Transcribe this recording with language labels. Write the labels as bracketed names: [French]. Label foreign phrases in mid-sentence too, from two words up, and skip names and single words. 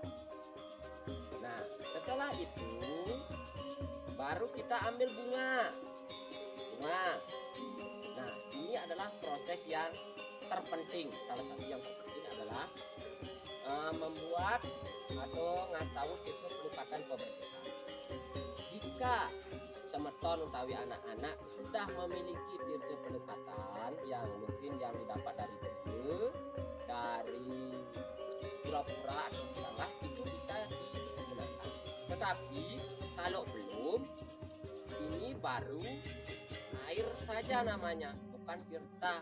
[Indonesian] Nah, setelah itu baru kita ambil bunga. Nah, ini adalah proses yang terpenting. Salah satu yang terpenting adalah membuat atau ngastawu tirta pelipatan pembersihan. Jika [Balinese] semeton utawi [Indonesian] anak-anak sudah memiliki tirta pelipatan yang mungkin yang didapat dari buku, dari pura-pura atau salah, itu bisa digunakan. Tetapi kalau belum, ini baru air saja namanya, bukan tirta.